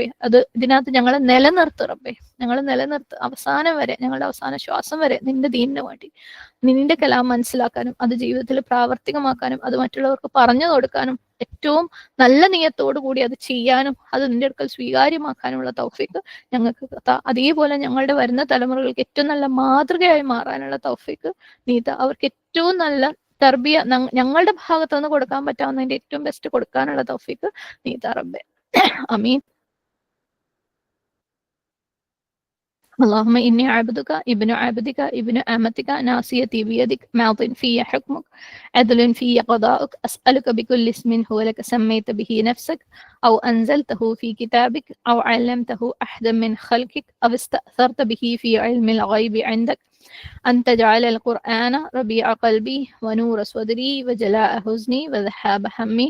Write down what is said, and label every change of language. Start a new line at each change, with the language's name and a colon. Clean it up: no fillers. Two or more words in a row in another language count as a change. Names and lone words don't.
Malayalam: ഇതിനകത്ത് ഞങ്ങളെ നിലനിർത്ത് റബ്ബേ, അവസാനം വരെ, ഞങ്ങളുടെ അവസാന ശ്വാസം വരെ നിന്റെ ദീനിന് വേണ്ടി, നിന്റെ കലാം മനസ്സിലാക്കാനും അത് ജീവിതത്തിൽ പ്രാവർത്തികമാക്കാനും അത് മറ്റുള്ളവർക്ക് പറഞ്ഞു കൊടുക്കാനും ഏറ്റവും നല്ല നിയത്തോടു കൂടി അത് ചെയ്യാനും അത് നിന്റെ അടുക്കൽ സ്വീകാര്യമാക്കാനുമുള്ള തൗഫീക്ക് ഞങ്ങൾക്ക് അതേപോലെ ഞങ്ങളുടെ വരുന്ന തലമുറകൾക്ക് ഏറ്റവും നല്ല മാതൃകയായി മാറാനുള്ള തൗഫീക്ക് നീ അവർക്ക് ഏറ്റവും നല്ല തർബിയ ഞങ്ങളുടെ ഭാഗത്തു നിന്ന് കൊടുക്കാൻ പറ്റാവുന്നതിന്റെ ഏറ്റവും ബെസ്റ്റ് കൊടുക്കാനുള്ള തൗഫീക്ക് നീ റബ്ബേ. ആമീൻ.
Arabic: اللهم إني عبدك ابن عبدك ابن أمتك ناصيتي بيدك ماض في حكمك عدل في قضاءك أسألك بكل اسم هو لك سميت به نفسك أو أنزلته في كتابك أو علمته أحدا من خلقك أو استأثرت به في علم الغيب عندك أن تجعل القرآن ربيع قلبي ونور صدري وجلاء حزني وذهاب همي.